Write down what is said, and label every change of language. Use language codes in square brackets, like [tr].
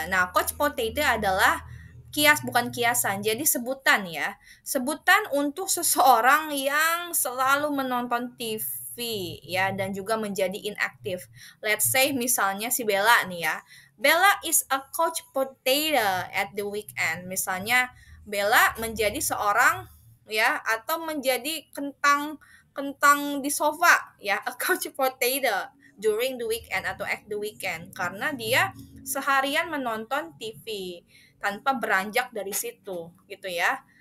[id] Nah, couch potato adalah kias bukan kiasan. Jadi sebutan ya. Sebutan untuk seseorang yang selalu menonton TV ya dan juga menjadi inaktif. [en] Let's say [id] misalnya si Bella nih ya. [en] Bella is a couch potato at the weekend. [id] Misalnya Bella menjadi seorang ya atau menjadi kentang kentang di sofa ya, [en] a couch potato during the weekend [id] atau [en] at the weekend [id] karena dia seharian menonton TV tanpa beranjak dari situ gitu ya.